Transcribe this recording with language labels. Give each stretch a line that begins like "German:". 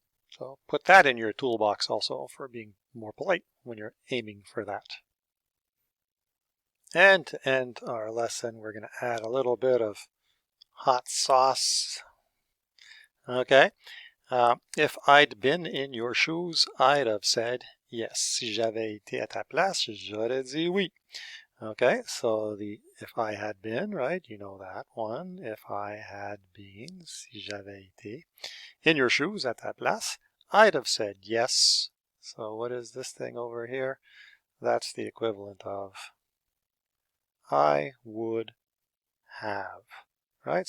English: So put that in your toolbox also for being more polite when you're aiming for that. And to end our lesson, we're going to add a little bit of hot sauce. Okay. If I'd been in your shoes, I'd have said yes.
French: Si j'avais été à ta place, j'aurais dit oui.
English: Okay, so the if I had been, right, you know that one. If I had been,
French: si j'avais été
English: in your shoes at
French: ta place,
English: I'd have said yes. So what is this thing over here? That's the equivalent of I would have, right?